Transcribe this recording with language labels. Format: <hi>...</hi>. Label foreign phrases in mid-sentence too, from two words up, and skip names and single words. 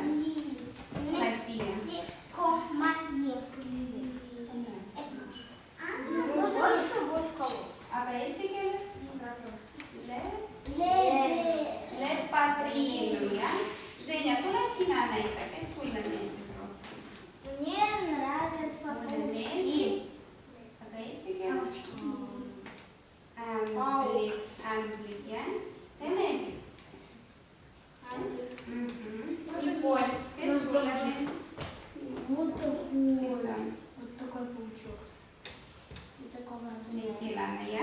<et>Tule siia. Aga eesti keeles? Lepatriinu, jah? Женя, tule sina näita, kes sulle meeldib rohkem?</et> <ru>Мне нравятся паучки.</ru> <et>Aga eesti keeles? Ämblik, jah? See meeldib? Nicole, kes sulle meeldib? Kes on? Mesilane, jah?</et>